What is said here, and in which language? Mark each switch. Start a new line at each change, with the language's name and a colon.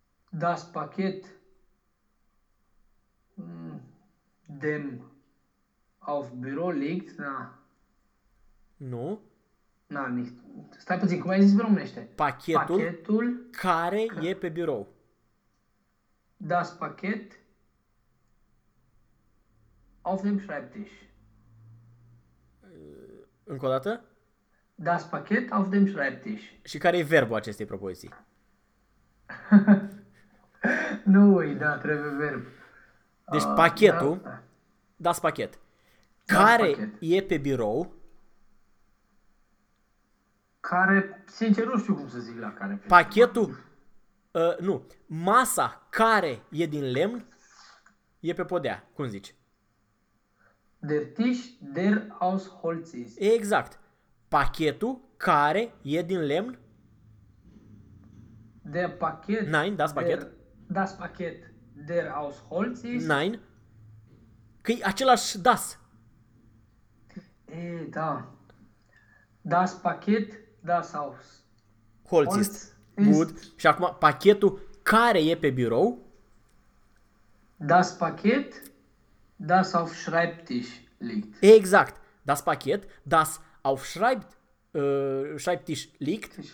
German: Das Paket... dem auf Büro liegt, na.
Romanian: Nu? Na, nici. Stai puțin, cum ai zis pe românește? Pachetul care e pe birou.
German: Das Paket auf dem Schreibtisch.
Romanian: Încă o dată?
German: Das Paket auf dem Schreibtisch.
Romanian: Și care e verbul acestei propoziții? Nu, da, trebuie verb. Deci pachetul... Da.
German: Das Paket.
Romanian: Care e pe birou? Care, sincer, nu știu cum să zic la care. Pachetul, nu, masa care e din lemn e pe podea, cum zici?
German: Der Tisch, der aus Holz ist.
Romanian: Exact. Pachetul care e din lemn?
German: Der Paket. Nein, das Paket. Das Paket, der aus Holz ist.
Romanian: Nein. Că e același das. E, da.
German: Das Paket, das aus. Holz ist. Good.
Romanian: Și acum, pachetul care e pe birou?
German: Das Paket, das auf Schreibtisch liegt.
Romanian: Exact.
German: Das Paket, das auf Schreibtisch liegt.